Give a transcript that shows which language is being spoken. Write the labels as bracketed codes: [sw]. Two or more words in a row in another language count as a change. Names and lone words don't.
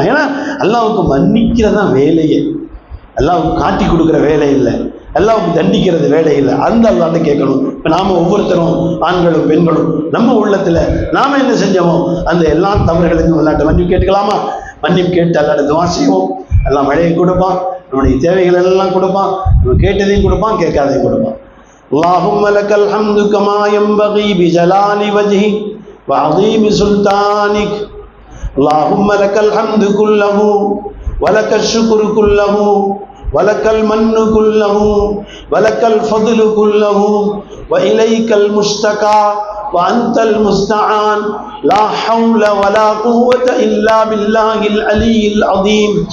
[ta] ஏன்னா அல்லாஹ்வுக்கு மன்னிக்கிறதா வேலையே, அல்லாஹ்வுக்கு காட்டி கொடுக்குற வேலை இல்லை, அல்லாஹ்வுக்கு தண்டிக்கிறது வேலை இல்லை. அந்த அல்லாஹ்ட்ட கேட்கணும். இப்போ நாம ஒவ்வொருத்தரும் ஆண்களும் பெண்களும் நம்ம உள்ளத்துல நாம என்ன செஞ்சோமோ அந்த எல்லா தவறுகளுக்கும் அல்லாஹ்ட்ட மன்னிப்பு கேட்டுக்கலாமா? மன்னிப்பு கேட்டு அல்லாஹ்ட்ட துஆ செய்வோம். எல்லாம் மழையை கொடுப்பான், நம்முடைய தேவைகள் எல்லாம் கொடுப்பான், நம்ம கேட்டதையும் கொடுப்பான், கேட்காதையும் கொடுப்பான். [ar] اللهم لك الحمد كما ينبغي بجلال وجهك وعظيم سلطانك. اللهم لك الحمد كله ولك الشكر كله ولك المن كله ولك الفضل كله وإليك المشتكى وأنت المستعان لا حول ولا قوة إلا بالله العلي العظيم.